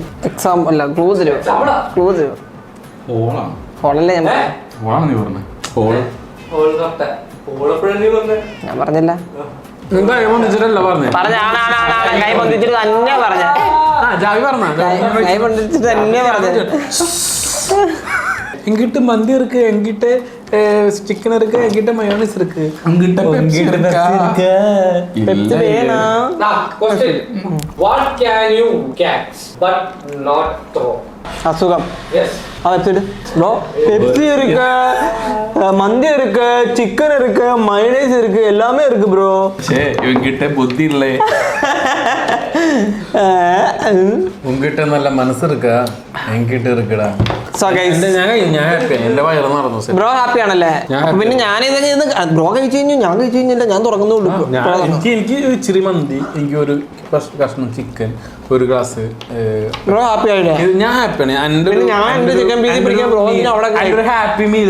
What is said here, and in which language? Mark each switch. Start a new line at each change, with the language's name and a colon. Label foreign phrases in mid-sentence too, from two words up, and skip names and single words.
Malayalam: എക്സാം അല്ല, ക്ലൂ തരുമോ? ക്ലൂ തരുമോ? ഹോളല്ലേ ഞാൻ ഞാൻ പറഞ്ഞില്ല. കൈ പൊന്തിച്ചിട്ടല്ല പറഞ്ഞേ. കൈ പൊന്തിച്ചിട്ട് തന്നെ പറഞ്ഞ. കൈ പൊന്തിച്ചിട്ട് തന്നെ പറഞ്ഞ.
Tamil: எங்கிட்ட மந்தி இருக்கு, எங்கிட்ட சிக்கன் இருக்கு, எங்கிட்ட மயோனைஸ் இருக்கு, எங்கிட்ட பெப்சி இருக்கா? பெப்சி வேணாம்.
English: Question. What can you catch but not throw?
Tamil: அசுகம். Yes.
English: website bro.
Tamil: பெப்சி இருக்கு, மந்தி இருக்கு, சிக்கன் இருக்கு, மயோனைஸ் இருக்கு, எல்லாமே இருக்கு ப்ரோ. சே இவங்கிட்ட புத்தி இல்லை. உங்ககிட்ட நல்ல மனசு இருக்கா? என்கிட்ட இருக்குடா.
English: bro happy
Malayalam: ആണല്ലേ? പിന്നെ ഞാൻ ബ്രോ കഴിച്ചു കഴിഞ്ഞു, ഞാൻ കഴിച്ചു കഴിഞ്ഞില്ല, ഞാൻ തുറക്കുന്നുള്ളൂ. എനിക്ക് ഇച്ചിരി മന്തി, എനിക്ക് ഒരു കഷ്ണം ചിക്കൻ, ഒരു ഗ്ലാസ്.
English: bro happy
Malayalam: ആയില്ലേ? ഞാൻ ഹാപ്പിയാണ്. ഹാപ്പി മീൽ